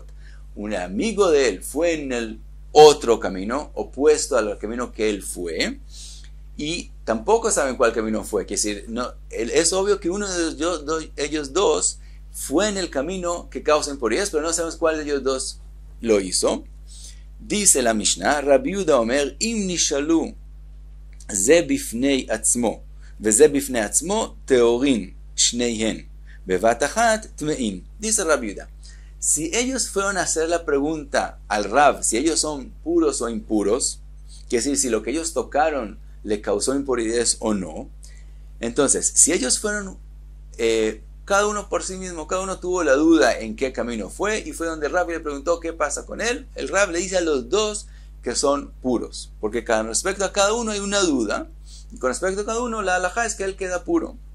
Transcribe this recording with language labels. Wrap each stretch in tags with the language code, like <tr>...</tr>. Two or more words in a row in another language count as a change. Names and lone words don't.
<es>Un amigo de él fue en el otro camino, opuesto al camino que él fue, y tampoco saben cuál camino fue. Quiere decir, no, es obvio que uno de ellos dos fue en el camino que causa impurezas, pero no sabemos cuál de ellos dos lo hizo. Dice la Mishnah,</es> <he>רבי יהודה אומר, אם נשאלו זה בפני עצמו, וזה בפני עצמו טהורין שניהן, בבת אחת טמאין.</he> <es>Dice Rabbi Yehuda, si ellos fueron a hacer la pregunta al Rav, si ellos son puros o impuros, quiere decir, si lo que ellos tocaron le causó impuridad o no, entonces, si ellos fueron, cada uno por sí mismo, cada uno tuvo la duda en qué camino fue, y fue donde el Rav le preguntó qué pasa con él, el Rav le dice a los dos que son puros, porque con respecto a cada uno hay una duda, y con respecto a cada uno la halajá es que él queda puro.</es>